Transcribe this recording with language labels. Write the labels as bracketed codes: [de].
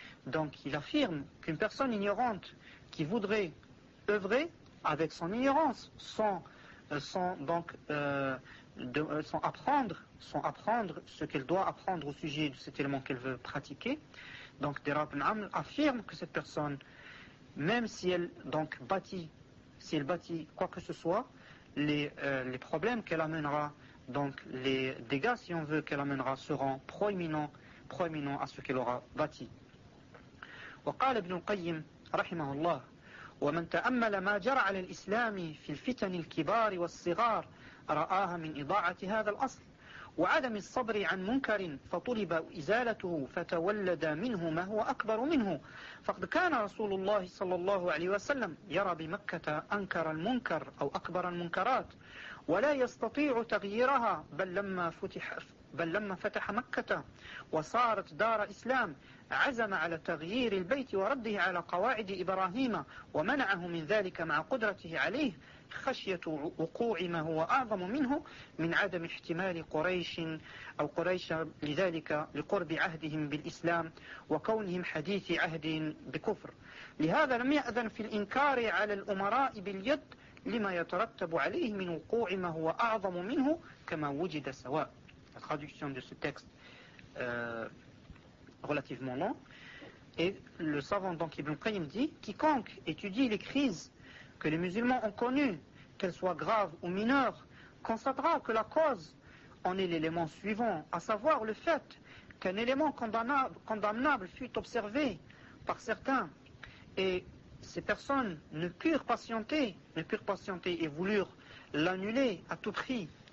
[fr] Donc il affirme qu'une personne ignorante qui voudrait œuvrer avec son ignorance, sans apprendre ce qu'elle doit apprendre au sujet de cet élément qu'elle veut pratiquer, donc Dirar ibn Amr affirme que cette personne, même si elle donc bâtit quoi que ce soit, les problèmes qu'elle amènera, donc les dégâts si on veut qu'elle amènera, seront proéminents à ce qu'elle aura bâti. [ar] وقال ابن القيم رحمه الله ومن تأمل ما جرى على الإسلام في الفتن الكبار والصغار رآها من إضاعة هذا الأصل وعدم الصبر عن منكر فطلب إزالته فتولد منه ما هو أكبر منه فقد كان رسول الله صلى الله عليه وسلم يرى بمكة أنكر المنكر أو أكبر المنكرات ولا يستطيع تغييرها بل لما فتح بل لما فتح مكة وصارت دار إسلام عزم على تغيير البيت ورده على قواعد إبراهيم ومنعه من ذلك مع قدرته عليه خشية وقوع ما هو أعظم منه من عدم احتمال قريش أو قريش لذلك لقرب عهدهم بالإسلام وكونهم حديث عهد بكفر. لهذا لم يأذن في الإنكار على الأمراء باليد لما يترتب عليه من وقوع ما هو أعظم منه كما وجد سواء. [fr] La traduction de ce texte relativement long. Et le savant donc Ibn Qayyim dit, quiconque étudie les crises que les musulmans ont connues, qu'elles soient graves ou mineures, constatera que la cause en est l'élément suivant, à savoir le fait qu'un élément condamnable fut observé par certains et ces personnes ne purent patienter et voulurent l'annuler à tout prix.